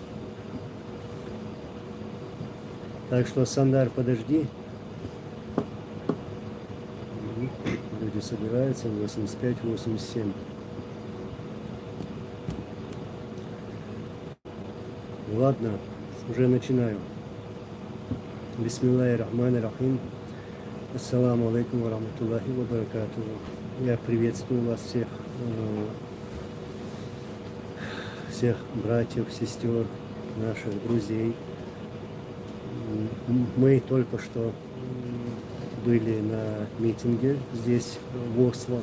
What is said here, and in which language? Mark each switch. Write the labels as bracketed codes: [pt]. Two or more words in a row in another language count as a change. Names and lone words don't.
[ru] Так что, Сандар, подожди. Люди собираются, 85-87. Ладно, уже начинаю. [ar] بسم الله الرحمن الرحيم. السلام عليكم ورحمة الله وبركاته. [ru] Я приветствую вас всех братьев, сестер, наших друзей. Мы только что были на митинге здесь, в Осло.